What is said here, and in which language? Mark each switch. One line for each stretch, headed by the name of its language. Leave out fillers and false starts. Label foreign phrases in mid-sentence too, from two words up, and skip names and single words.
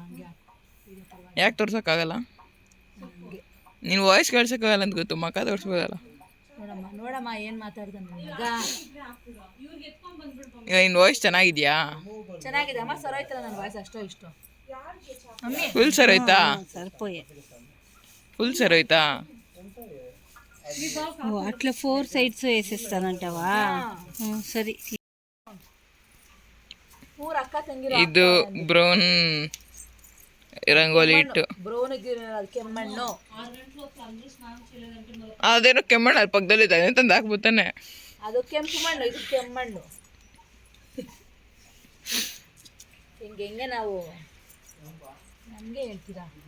Kannada: ಯಾಕೆ ತೋರ್ಸೋಕ್ಕಾಗಲ್ಲ? ನೀನು ವಾಯ್ಸ್ ಕೇಳ್ಸೋಕ್ಕಾಗಲ್ಲ ಅಂತ ಗೊತ್ತು, ಮಕ್ಕ ತೋರಿಸ್ಬೋದಲ್ಲ. ನೋಡಮ್ಮ ಏನು ಮಾತಾಡ್ತಾನೆ ಈಗ ನಿನ್ನ ವಾಯ್ಸ್ ಚೆನ್ನಾಗಿದೆಯಾ? ಚೆನ್ನಾಗಿದೆ ಅಮ್ಮ. ಸರೋಯ್ತಲ್ಲ ನನ್ನ ವಾಯ್ಸ್ ಅಷ್ಟೋ ಇಷ್ಟು.
Telugu: ఫుల్ సరైతా సరిపోయే ఫుల్ సరైతా అట్లా 4 సైడ్స్ వేసేస్తానంటావా సరే
Kannada: ಇದು ಬ್ರೌನ್ ರಂಗೋಲಿ ಇಟ್ಟು ಅದೇನೋ ಕೆಮ್ಮಣ್ಣು ಅಲ್ಲಿ ಪಕ್ಕದಲ್ಲಿ ಇದೆ ತಂದು ಹಾಕ್ಬಿಡ್ತಾನೆ. ಅದು ಕೆಂಪು ಮಣ್ಣು, ಇದು ಕೆಮ್ಮಣ್ಣು. ಹೆಂಗೆ ನಾವು ನಮಗೆ ಹೇಳ್ತೀರಾ?